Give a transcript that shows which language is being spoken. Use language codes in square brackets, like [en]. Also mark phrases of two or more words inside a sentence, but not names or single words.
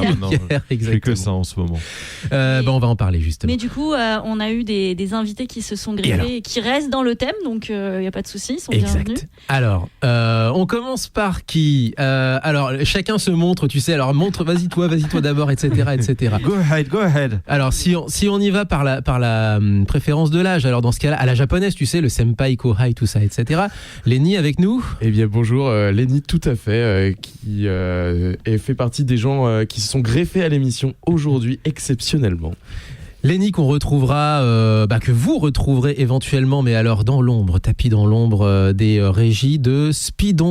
[fr] Je fais que ça en ce moment. On va en parler justement. Mais du coup, on a eu des invités qui se sont greffés et qui restent dans le thème, donc il n'y a pas de souci, ils sont bienvenus. Alors, on commence par qui alors, chacun se montre, tu sais, alors montre, vas-y toi d'abord, etc. [en] Go ahead. [fr] Alors, si on y va par la préférence de l'âge, alors dans ce cas-là, à la japonaise, tu sais, le senpai, kohai, tout ça, etc. Lenny avec nous. Eh bien, bonjour, Lenny, tout à fait, qui fait partie des gens qui se sont greffés à l'émission aujourd'hui, exceptionnellement. Lenny qu'on retrouvera, que vous retrouverez éventuellement, mais alors dans l'ombre, tapis dans l'ombre des régies de Speedon.